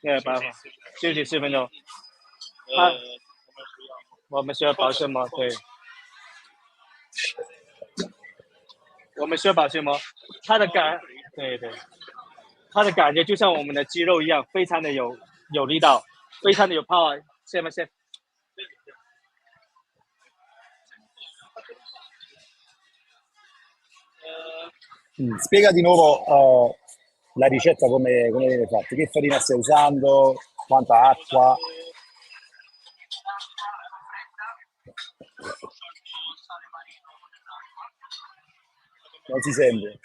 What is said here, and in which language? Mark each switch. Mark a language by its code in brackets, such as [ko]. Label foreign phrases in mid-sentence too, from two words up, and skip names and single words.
[zh] 对，把它休息4分钟。我们需要保鲜膜，对。我们需要保鲜膜，它的感觉就像我们的肌肉一样，非常的有力道，非常的有 power， 是吗？是。 [it] Spiega di nuovo la ricetta come viene fatta, che farina stai usando, quanta acqua. Non si sente.